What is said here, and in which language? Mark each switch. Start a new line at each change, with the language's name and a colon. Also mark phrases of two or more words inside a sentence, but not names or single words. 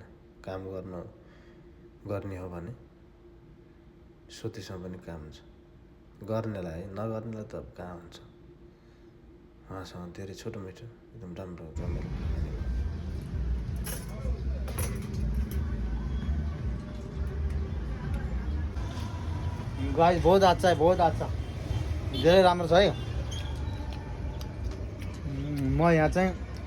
Nepali: काम गर्ने हो भने स्वदेशमा पनि काम हुन्छ। गर्नेलाई नगर्नेलाई त कहाँ हुन्छ। उहाँसँग धेरै छोटो मिठो एकदम राम्रो रमाइलो
Hindi: गाइस बहुत अच्छा है, बहुत अच्छा।
Nepali: धेरै राम्रो छ है। म यहाँ चाहिँ